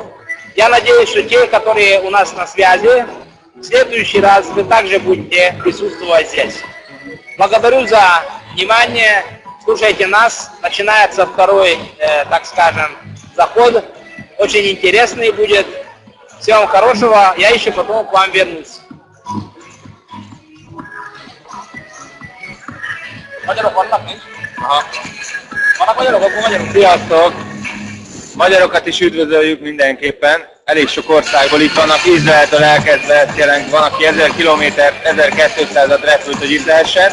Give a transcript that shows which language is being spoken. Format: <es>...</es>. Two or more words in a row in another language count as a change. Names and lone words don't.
<ru>Я надеюсь, что те, которые у нас на связи, в следующий раз вы также будете присутствовать здесь. Благодарю за внимание. Слушайте нас. Начинается второй, так скажем, заход. Очень интересный будет. Всего вам хорошего. Я еще потом к вам вернусь.</ru> <hu>Sziasztok! Magyarokat is üdvözöljük mindenképpen. Elég sok országból itt vannak, Izraeltől elkezdve, van, aki 1000 kilométert, 1200-at repült, hogy itt lehessen.</hu>